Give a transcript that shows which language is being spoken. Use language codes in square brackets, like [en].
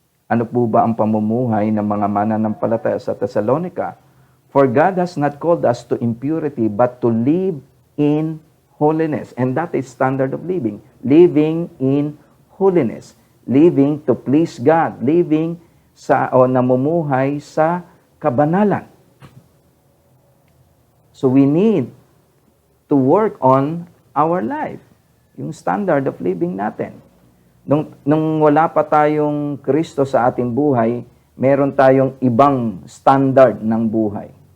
[tl] Ano po ba ang pamumuhay ng mga mananampalataya sa Thessalonica? [en] For God has not called us to impurity, but to live in holiness. And that is standard of living. Living in holiness. Living to please God. Living [tl] namumuhay sa kabanalan. [en] So we need to work on our life. Yung standard of living natin. [tl] Nung wala pa tayong Kristo sa ating buhay, meron tayong ibang standard ng buhay.